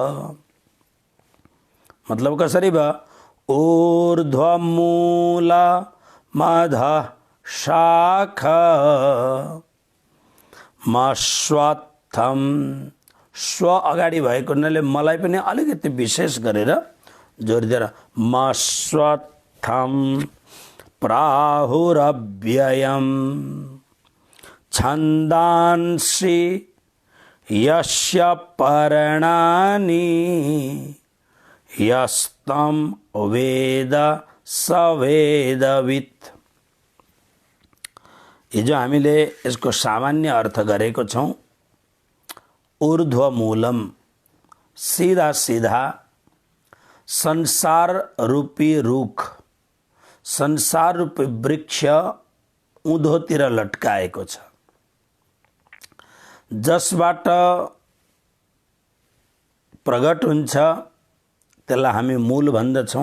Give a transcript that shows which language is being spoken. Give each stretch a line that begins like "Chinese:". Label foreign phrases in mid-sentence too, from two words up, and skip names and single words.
Nepali: मतलब कसरी भयो?
Sanskrit: ऊर्ध्वमूल मध शाख मश्वत्थम,
Nepali: स्व अगाडि भएको हुनाले मलाई पनि अलिकति विशेष गरेर जोडिदिएर मश्वत्थम
Sanskrit: प्राहुरव्ययम् छन्दांसि यस्य पर्णानि यस्तं वेद स वेदवित्।
Nepali: हिजो हामीले यसको सामान्य अर्थ गरेको छौँ। ऊर्ध्वमूलम, सीधा सीधा संसार रूपी रुख, संसार रूपी वृक्ष उँधोतिर लट्काएको छ, जसबाट प्रगट हुन्छ त्यसलाई हामी मूल भन्दछौँ।